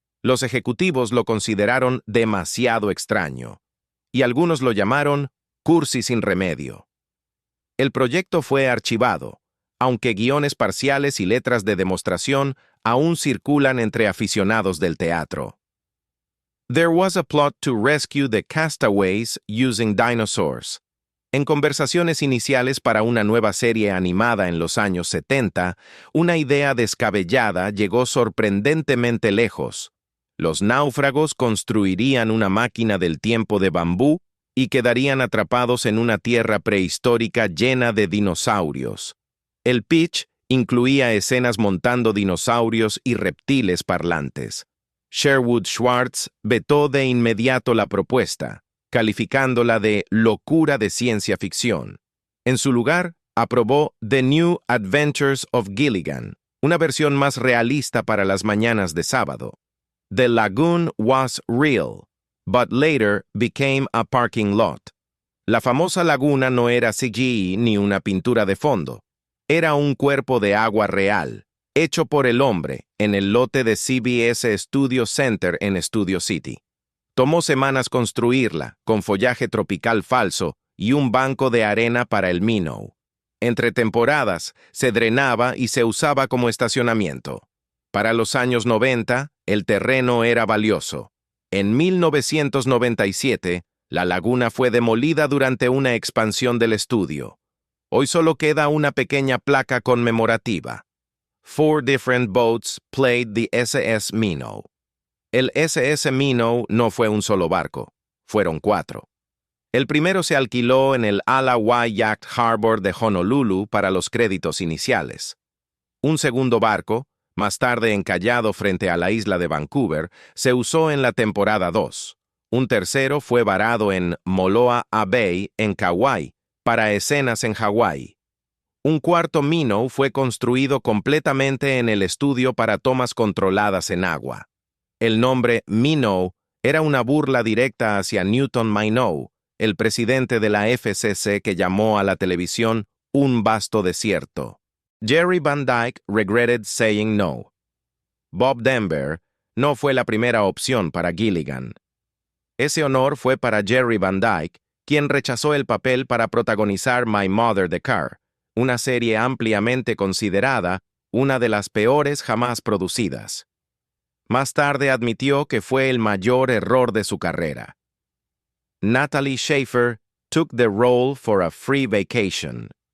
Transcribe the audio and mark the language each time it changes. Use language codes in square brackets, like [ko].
[es] Los ejecutivos lo consideraron demasiado extraño, y algunos lo llamaron cursi sin remedio. El proyecto fue archivado, aunque guiones parciales y letras de demostración aún circulan entre aficionados del teatro. [en] There was a plot to rescue the castaways using dinosaurs. [es] En conversaciones iniciales para una nueva serie animada en los años 70, una idea descabellada llegó sorprendentemente lejos. Los náufragos construirían una máquina del tiempo de bambú y quedarían atrapados en una tierra prehistórica llena de dinosaurios. El pitch incluía escenas montando dinosaurios y reptiles parlantes. Sherwood Schwartz vetó de inmediato la propuesta, calificándola de locura de ciencia ficción. En su lugar, aprobó The New Adventures of Gilligan, una versión más realista para las mañanas de sábado. [en] The lagoon was real, but later became a parking lot. [es] La famosa laguna no era CGI ni una pintura de fondo. Era un cuerpo de agua real, hecho por el hombre, en el lote de CBS Studio Center en Studio City. Tomó semanas construirla, con follaje tropical falso y un banco de arena para el Minnow. Entre temporadas, se drenaba y se usaba como estacionamiento. Para los años 90, el terreno era valioso. En 1997, la laguna fue demolida durante una expansión del estudio. Hoy solo queda una pequeña placa conmemorativa. [en] 4 different boats played the SS Minnow. [es] El SS Minnow no fue un solo barco, fueron 4. El primero se alquiló en el Ala Wai Yacht Harbor de Honolulu para los créditos iniciales. Un segundo barco, más tarde encallado frente a la isla de Vancouver, se usó en la temporada 2. Un tercero fue varado en Moloa Bay, en Kauai, para escenas en Hawái. Un cuarto Minnow fue construido completamente en el estudio para tomas controladas en agua. El nombre Minnow era una burla directa hacia Newton Minow, el presidente de la FCC que llamó a la televisión un vasto desierto. [en] Jerry Van Dyke regretted saying no. [es] Bob Denver no fue la primera opción para Gilligan. Ese honor fue para Jerry Van Dyke, quien rechazó el papel para protagonizar My Mother the Car, una serie ampliamente considerada una de las peores jamás producidas. Más tarde admitió que fue el mayor error de su carrera. [en] Natalie Schafer took the role for a free vacation.